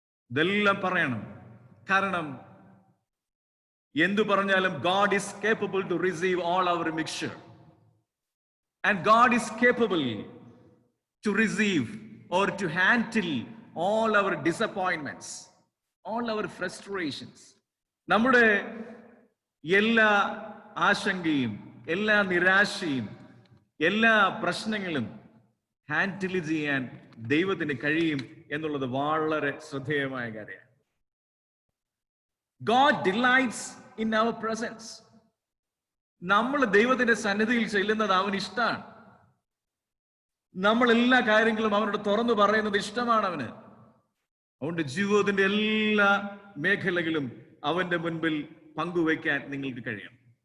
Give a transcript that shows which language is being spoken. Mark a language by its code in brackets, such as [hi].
[ml] ഇതെല്ലാം പറയണം. കാരണം എന്തു പറഞ്ഞാലും [en] God is capable to receive all our mixture, and God is capable to receive or to handle all our disappointments, all our frustrations. [ml] നമ്മുടെ എല്ലാ ആശങ്കയും എല്ലാ നിരാശയും എല്ലാ പ്രശ്നങ്ങളും ഹാൻഡിൽ ചെയ്യാൻ ദൈവത്തിന് കഴിയും എന്നുള്ളത് വളരെ ശ്രദ്ധേയമായ കാര്യമാണ്. [en] God delights in our presence. [ml] നമ്മൾ ദൈവത്തിന്റെ സന്നിധിയിൽ ചെല്ലുന്നത് അവന് ഇഷ്ടമാണ്. നമ്മൾ എല്ലാ കാര്യങ്ങളും അവനോട് തുറന്നു പറയുന്നത് ഇഷ്ടമാണ് അവന്. അതുകൊണ്ട് ജീവിതത്തിന്റെ എല്ലാ മേഖലകളും അവന്റെ മുൻപിൽ പങ്കുവയ്ക്കാൻ നിങ്ങൾക്ക് കഴിയും.